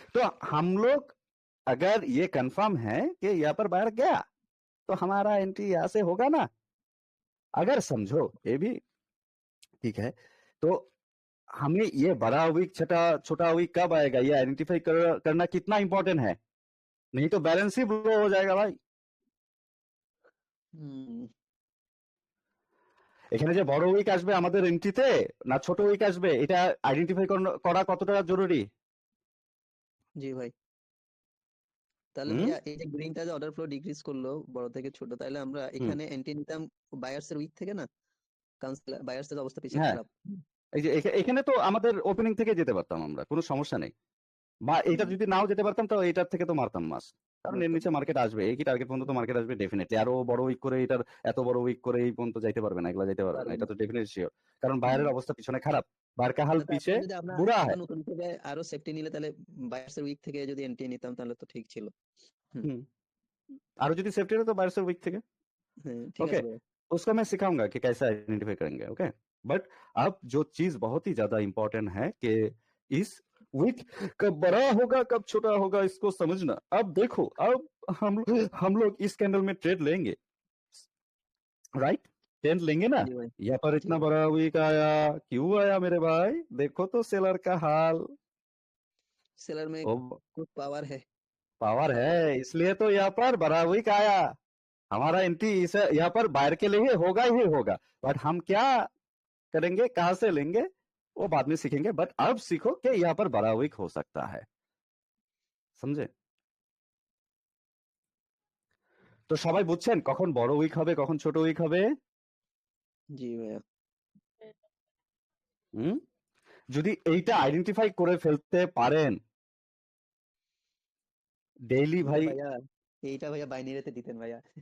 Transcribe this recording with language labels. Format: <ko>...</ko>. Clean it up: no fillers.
<hi>तो हम लोग अगर ये कंफर्म है कि यहाँ पर बाहर गया तो हमारा एंट्री यहाँ से होगा ना। अगर समझो ये भी ठीक है, तो हमें ये बड़ा वीक छोटा वीक कब आएगा ये आइडेंटिफाई करना कितना इंपॉर्टेंट है, नहीं तो बैलेंस ही ब्लो हो जाएगा भाई।</hi> <bn>এখানে যে বড় উইক আসবে আমাদের এন্ট্রিতে না ছোট উইক আসবে, এটা আইডেন্টিফাই করা কতটা জরুরি? জি ভাই, তাহলে হুম? ভাইয়া এই যে গ্রিনটা যে অর্ডার ফ্লো ডিক্রিজ করলো বড় থেকে ছোট, তাহলে আমরা এখানে এন্ট্রি নিতাম বায়ার্স এর উইক থেকে না, কারণ বায়ার্স এর অবস্থা বেশি হ্যাঁ, খারাপ। এই যে এখানে তো আমাদের ওপেনিং থেকে যেতে পারতাম আমরা, কোনো সমস্যা নেই। বা এটা যদি নাও যেতে পারতাম তো এটার থেকে তো মারতাম মাস, কারণ এর নিচে মার্কেট আসবে, এই কি টার্গেট পর্যন্ত মার্কেট আসবে ডেফিনেটলি। আরো বড় উইক করে এটার এত বড় উইক করে এই পর্যন্ত যাইতে পারবে না, এগুলা যাইতে পারবে না, এটা তো ডেফিনেটলি শিওর। কারণ বাইরের অবস্থা পিছনে খারাপ, বাইরের</bn> <hi>কা হাল পিছে</hi> <bn>যদি আমরা বুড়া আবার</bn> <hi>है।</hi> <bn>নতুন করে আরো সেফটি নিলে তাহলে বায়ার্স এর উইক থেকে যদি এন্ট্রি নিতাম তাহলে তো ঠিক ছিল। আরো যদি সেফটি হতো বাইরের উইক থেকে, হ্যাঁ ঠিক ओके, আছে ভাইয়া।</bn> <hi>उसको मैं सिखाऊंगा कि कैसे आइडेंटिफाई करेंगे। ओके, बट अब जो चीज बहुत ही ज्यादा इंपॉर्टेंट है कि इस वीक कब बड़ा होगा कब छोटा होगा इसको समझना। अब देखो, अब हम लोग इस कैंडल में ट्रेड लेंगे, राइट? ट्रेड लेंगे ना। जी भाई, यहाँ पर इतना बड़ा वीक आया, क्यों आया मेरे भाई? देखो तो सेलर का हाल, सेलर में ओ कुछ पावर है। पावर है, इसलिए तो यहाँ पर बड़ा वीक आया। हमारा एंट्री इस यहाँ पर बायर के लिए होगा ही होगा, बट हम क्या करेंगे, कहां से लेंगे, वो बाद में सीखेंगे। बट अब सीखो कि यहाँ पर बड़ा वीक हो सकता है, समझे?</hi> <bn>তো সবাই বুঝছেন কখন বড় উইক হবে কখন ছোট উইক হবে? জি ভাইয়া, যদি এইটা আইডেন্টিফাই করে ফেলতে পারেন ডেইলি ভাই। ভাইয়া এইটা ভাইয়া বাইনারিতে দিতেন ভাইয়া।</bn>